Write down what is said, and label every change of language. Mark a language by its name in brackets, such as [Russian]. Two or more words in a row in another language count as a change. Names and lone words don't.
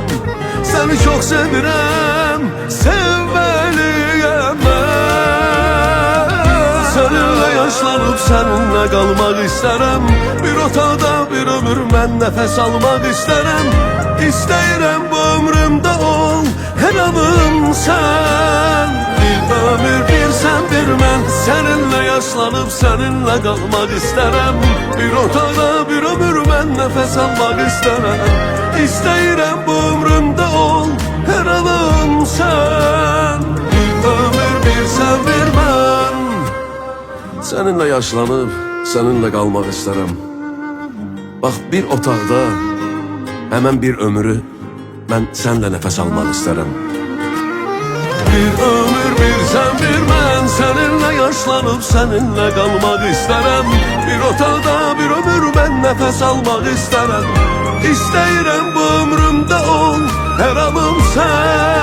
[Azerbaijani] Səni çox sevirəm, sevməliyəm mən. Səninlə yaşlanıb səninlə qalmaq istərəm. Bir otaqda bir ömür mən nəfəs almaq istərəm. İstəyirəm bu ömrümdə ol, hər anım sən. Bir ömür bir sen bir mən. [Turkish] Seninle yaşlanıp seninle kalmak isterim. [Azerbaijani] Bir otaqda bir ömür mən nəfəs almaq isterim. İstəyirəm bu ömrümdə ol, hər anım sen. Bir ömür bir sen bir mən. [Turkish] Seninle yaşlanıp seninle kalmak isterim. [Azerbaijani] Bak bir otaqda hemen bir ömrü mən sənlə nəfəs almaq isterim. Bir ömür bir sen bir mən. [Turkish] Seninle yaşlanıp seninle kalmak isterim. [Azerbaijani] Bir otaqda bir ömür mən nəfəs almaq isterim. İstəyirəm bu ömrümdə ol, hər anım sen.